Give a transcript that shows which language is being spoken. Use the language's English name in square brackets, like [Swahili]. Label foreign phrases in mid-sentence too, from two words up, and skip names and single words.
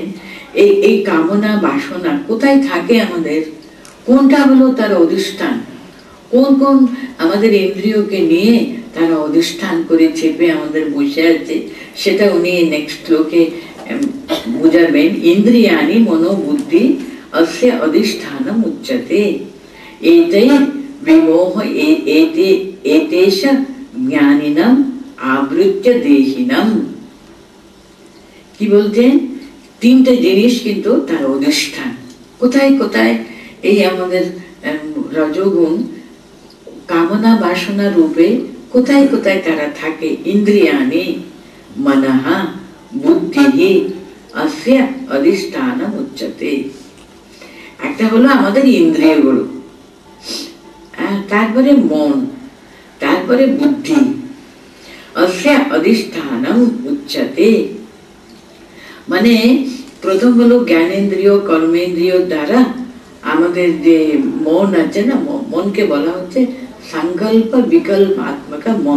[Bangla] এই কামনা বাসনা কোথায় থাকে আমাদের, কোনটা হলো তার অধিষ্ঠান, কোন কোন আমাদের ইন্দ্রিয়কে নিয়ে তারা অধিষ্ঠান করে চেপে আমাদের বসে আছে, সেটা উনি নেক্সট শ্লোকে বুঝাবেন। [Sanskrit] ইন্দ্রিয়াণি মনোবুদ্ধি अस्य अधिष्ठानम् उच्यते एते विमोह एतेष ज्ञानिनम् आवृत्य देहिनम्। [Bangla] কি বলছেন? তিনটে জিনিস কিন্তু তার অধিষ্ঠান। কোথায় কোথায় এই আমাদের রজগুণ কামনা বাসনা রূপে কোথায় কোথায় তারা থাকে? [Sanskrit] ইন্দ্রিয়াণি মনঃ বুদ্ধিঃ अस्य अधिष्ठानम् उच्यते। [Bangla] একটা হলো আমাদের ইন্দ্রিয়গুলো, তারপরে মন, তারপরে বুদ্ধি। [Sanskrit] অস্য অধিষ্ঠানম উচ্যতে, [Bangla] মানে প্রথম হলো জ্ঞানেন্দ্রিয় কর্মেন্দ্রিয় দ্বারা আমাদের যে মন আছে না, মনকে বলা হচ্ছে সংকল্প বিকল্পাত্মক মন।